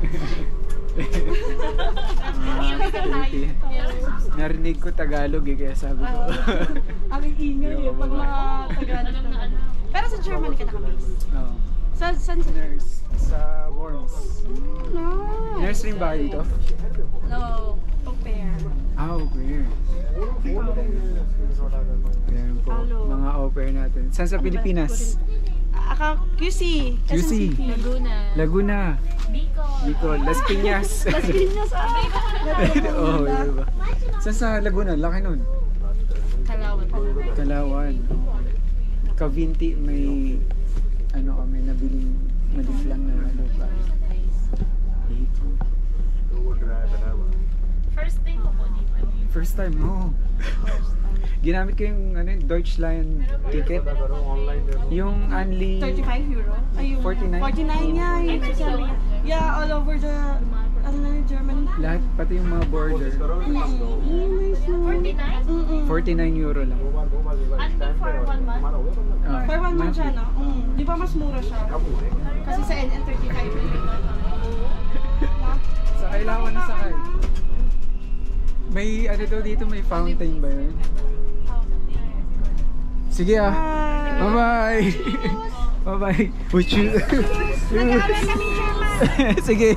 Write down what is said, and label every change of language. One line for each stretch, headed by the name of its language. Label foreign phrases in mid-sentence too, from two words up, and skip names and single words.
Filipino: Narinig ko Tagalog eh, kaya sabi ko. Ang ingay eh, pag mga Tagalog na. Pero sa Germany ka nakabase? Oo. Saan sa Nurse sa Worms.
English: Nice.
Filipino: Nurse rin ba dito?
English: No,
French: au pair. Ah, au pair.
Filipino: Ayan po, mga
French: au pair
Filipino: natin. Saan sa Pilipinas? QC. QC. Laguna. Bicol. Las Piñas. Las Piñas, Oo, diba? Saan sa Laguna? Laki nun. Kalawan. Cavinti may ano kami nabiling maliit lang na lupa.
English: First day
Filipino: ko po dito.
English: First time, oo.
Filipino: Ginamit ko yung ano, Deutschland ticket. Yung only 35 euro. Ay, yung 49? 49 niya.
English: Yeah, all over the Germany.
Filipino: lahat, pati yung mga border. 49? 49 euro lang.
English: Only for 1 month? Ah, For 1 month siya, monthly.
Filipino: no? Di ba mas mura siya? Kasi sa NN 35 euro. Sakay lang ako na sakay. May ano daw dito, may fountain ba yun? Sige ah. Bye-bye. Bye-bye. Uchu. Sige.